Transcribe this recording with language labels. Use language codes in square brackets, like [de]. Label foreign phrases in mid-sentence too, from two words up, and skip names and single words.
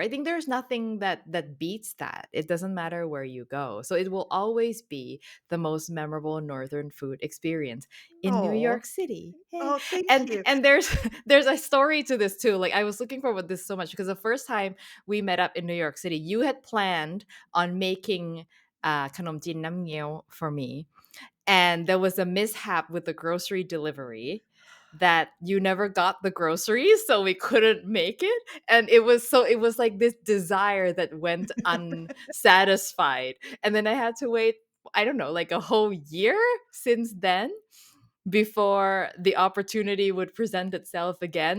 [en] I think there's nothing that beats that. It doesn't matter where you go. So it will always be the most memorable northern food experience in New Oh, York City. Hey. oh, thank And you. and there's there's a story to this too. Like I was looking forward to this so much because the first time we met up in New York City, you had planned on making [th] kanom jin nam Ngiaw [en] for me, and there was a mishap with the grocery delivery that you never got the groceries, so we couldn't make it. And it was like this desire that went unsatisfied, and then I had to wait, I don't know, like a whole year since then before the opportunity would present itself again.